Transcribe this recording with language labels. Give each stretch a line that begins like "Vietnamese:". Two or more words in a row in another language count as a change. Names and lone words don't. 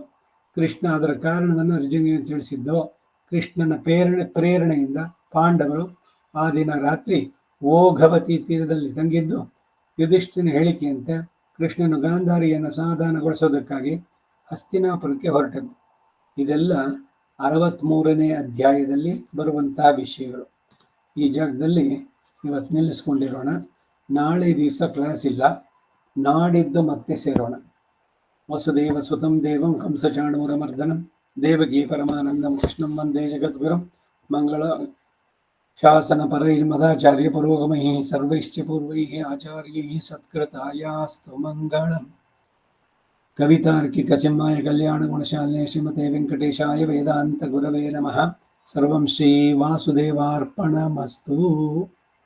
Kannada: ಕೃಷ್ಣ ಅದರ ಕಾರಣವನ್ನು ಅರ್ಜುನಿಗೆ ತಿಳಿಸಿದ್ದು. ಕೃಷ್ಣನ ಪ್ರೇರಣೆಯಿಂದ ಪಾಂಡವರು ಆ ದಿನ ರಾತ್ರಿ ಓಘವತಿ ತೀರದಲ್ಲಿ ತಂಗಿದ್ದು, ಯುಧಿಷ್ಠಿರನ ಹೇಳಿಕೆಯಂತೆ ಕೃಷ್ಣನು ಗಾಂಧಾರಿಯನ್ನು ಸಮಾಧಾನಗೊಳಿಸೋದಕ್ಕಾಗಿ ಹಸ್ತಿನಾಪುರಕ್ಕೆ ಹೊರಟದ್ದು. ಇದೆಲ್ಲ 63ನೇ ಅಧ್ಯಾಯದಲ್ಲಿ ಬರುವಂತಹ ವಿಷಯಗಳು. ಈ ಜಾಗದಲ್ಲಿ ಇವತ್ತು ನಿಲ್ಲಿಸ್ಕೊಂಡಿರೋಣ. ನಾಳೆ ದಿವಸ ಕ್ಲಾಸ್ ಇಲ್ಲ. ನಾಡಿದ್ದು ಮತ್ತೆ ಸೇರೋಣ.
Sanskrit: ವಸುದೇವ ಸುತಂ ದೇವಂ ಕಂಸಚಾಣೂರಮರ್ದನಂ ದೇವಕೀ ಪರಮಾನಂದಂ ಕೃಷ್ಣಂ ವಂದೇ ಜಗದ್ಗುರುಂ ಮಂಗಳ ಶಾಸನ ಪರೈರ್ಮದಾಚಾರ್ಯ ಪುರೋಗಮೈ ಸರ್ವೈಶ್ಚ ಪೂರ್ವೈ ಆಚಾರ್ಯೈ ಸತ್ಕೃತಾಯಾಸ್ತು ಮಂಗಳಂ. ಕವಿತಾರ್ಕಿಕ ಸಿಂಹಾಯ ಕಲ್ಯಾಣ ಗುಣಶಾಲಿನೇ ಶ್ರೀಮತೆ ವೆಂಕಟೇಶಾಯ ವೇದಾಂತ ಗುರವೇ ನಮಃ. ಸರ್ವಂ ಶ್ರೀ ವಾಸುದೇವಾರ್ಪಣಮಸ್ತು.